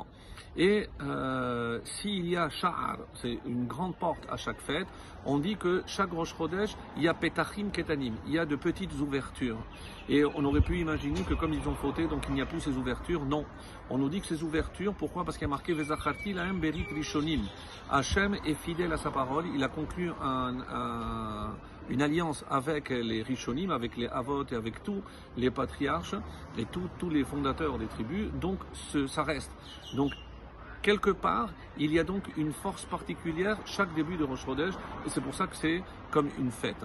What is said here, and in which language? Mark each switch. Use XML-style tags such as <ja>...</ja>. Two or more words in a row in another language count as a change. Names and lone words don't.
<fr>Et s'il y a Sha'ar, c'est une grande porte à chaque fête, on dit que chaque Rosh Chodesh, il y a</fr> <he>פתחים קטנים,</he> <fr>il y a de petites ouvertures. Et on aurait pu imaginer que comme ils ont fauté, donc il n'y a plus ces ouvertures. Non. On nous dit que ces ouvertures, pourquoi? Parce qu'il y a marqué</fr> <he>וזכרתי להם ברית ראשונים.</he> <fr>Hachem est fidèle à sa parole, il a conclu une alliance avec les Rishonim, avec les Avot et avec tous les patriarches et tous les fondateurs des tribus, donc ça reste. Donc, quelque part, il y a donc une force particulière chaque début de Rosh Chodesh, et c'est pour ça que c'est comme une fête.</fr>